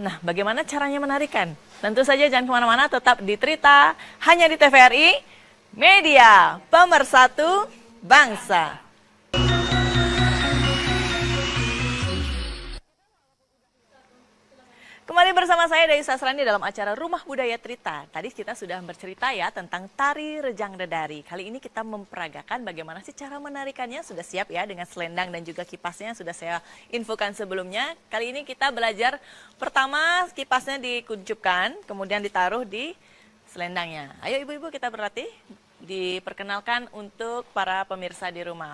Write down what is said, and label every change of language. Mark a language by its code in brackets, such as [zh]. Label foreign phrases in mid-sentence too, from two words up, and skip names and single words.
[id] Nah, bagaimana caranya menarikan? Tentu saja jangan kemana-mana, tetap di Trita, hanya di TVRI, Media Pemersatu Bangsa. Kembali bersama saya Dayu Sasrani dalam acara Rumah Budaya Trita. Tadi kita sudah bercerita ya tentang tari rejang dedari. Kali ini kita memperagakan bagaimana sih cara menarikannya. Sudah siap ya dengan selendang dan juga kipasnya sudah saya infokan sebelumnya. Kali ini kita belajar pertama kipasnya dikuncupkan, kemudian ditaruh di selendangnya. Ayo ibu-ibu kita berlatih. Diperkenalkan untuk para pemirsa di rumah.